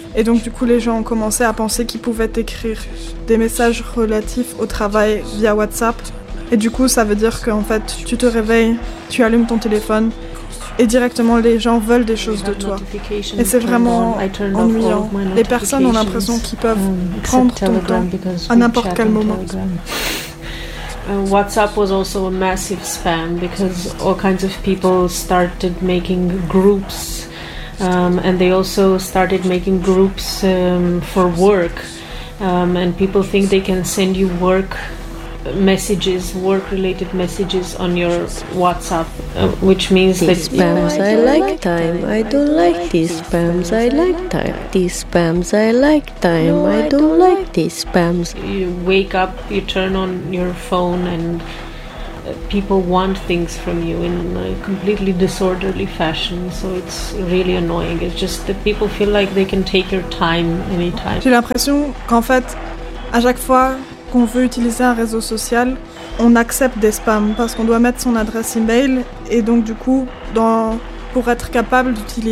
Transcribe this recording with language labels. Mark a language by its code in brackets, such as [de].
[fr] Et donc du coup, les gens ont commencé à penser qu'ils pouvaient écrire des messages relatifs au travail via WhatsApp. Et du coup, ça veut dire qu'en fait, tu te réveilles, tu allumes ton téléphone et directement, les gens veulent des choses de toi. Et c'est vraiment ennuyant. Les personnes ont l'impression qu'ils peuvent prendre ton temps à n'importe quel moment. [en] WhatsApp was also a massive spam because all kinds of people started making groups And they also started making groups for work. And people think they can send you work messages, work-related messages on your WhatsApp, which means these that... Spams, you know, I don't like these spams. You wake up, you turn on your phone, and people want things from you in a completely disorderly fashion. So it's really annoying. It's just that people feel like they can take your time anytime. [fr] J'ai l'impression qu'en fait, à chaque fois qu'on veut utiliser un réseau social, on accepte des spams parce qu'on doit mettre son adresse email, et donc du coup, pour être capable d'utiliser